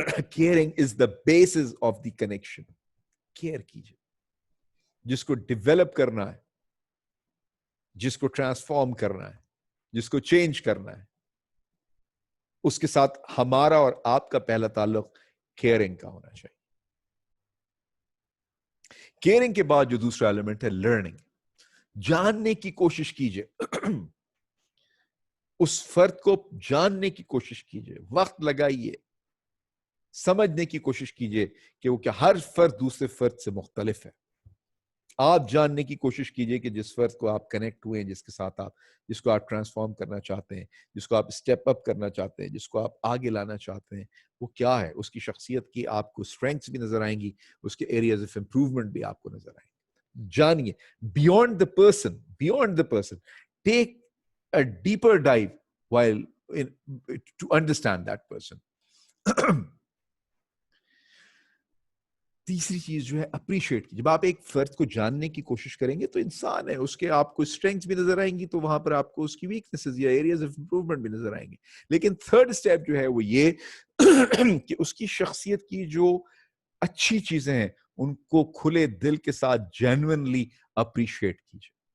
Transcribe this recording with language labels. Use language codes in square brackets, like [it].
[en] Caring is the basis of the connection. [ur] Care کیجئے. جس کو ڈیولپ کرنا ہے, جس کو ٹرانسفارم کرنا ہے, جس کو چینج کرنا ہے, اس کے ساتھ ہمارا اور آپ کا پہلا تعلق کیئرنگ کا ہونا چاہیے. کیئرنگ کے بعد جو دوسرا ایلیمنٹ ہے لرننگ. جاننے کی کوشش کیجئے, اس فرد کو جاننے کی کوشش کیجئے, وقت لگائیے, سمجھنے کی کوشش کیجئے کہ وہ کیا ہر فرد دوسرے فرد سے مختلف ہے. آپ جاننے کی کوشش کیجئے کہ جس فرد کو آپ کنیکٹ ہوئے ہیں, جس کے ساتھ آپ, جس کو آپ ٹرانسفارم کرنا چاہتے ہیں, جس کو آپ اسٹیپ اپ کرنا چاہتے ہیں, جس کو آپ آگے لانا چاہتے ہیں, وہ کیا ہے. اس کی شخصیت کی آپ کو اسٹرینگث بھی نظر آئیں گی, اس کے ایریاز آف امپروومنٹ بھی آپ کو نظر آئیں گے. [en] جانیے beyond the person, take a deeper dive while to understand that person. [ur] تیسری چیز جو ہے اپریشیٹ کی. جب آپ ایک فرد کو جاننے کی کوشش کریں گے تو انسان ہے, اس کے آپ کو اسٹرینگث بھی نظر آئیں گی, تو وہاں پر آپ کو اس کی ویکنیسز یا ایریاز آف امپروومنٹ بھی نظر آئیں گے. لیکن تھرڈ اسٹیپ جو ہے وہ یہ کہ اس کی شخصیت کی جو اچھی چیزیں ہیں ان کو کھلے دل کے ساتھ جینوئنلی اپریشیٹ کیجیے.